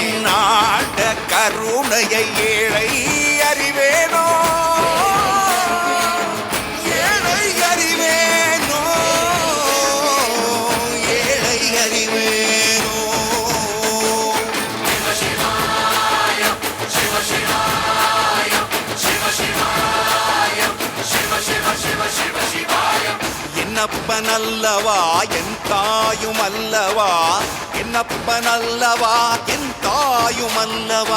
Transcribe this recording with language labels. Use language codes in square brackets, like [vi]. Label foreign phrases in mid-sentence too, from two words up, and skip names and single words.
[ta] நாட கருணையை ஏழை அறிவேனோ, ஏழை அறிவேனோ, ஏழை அறிவேனோ. [sa] शिव शिवाय, शिव शिवाय, शिव शिवाय, शिव शिव शिव शिव शिवाय. [ta] என்னப்பன் அல்லவா என் தாயும் அல்லவா, என்னப்பன் அல்லவா என் தாயும் அல்லவா.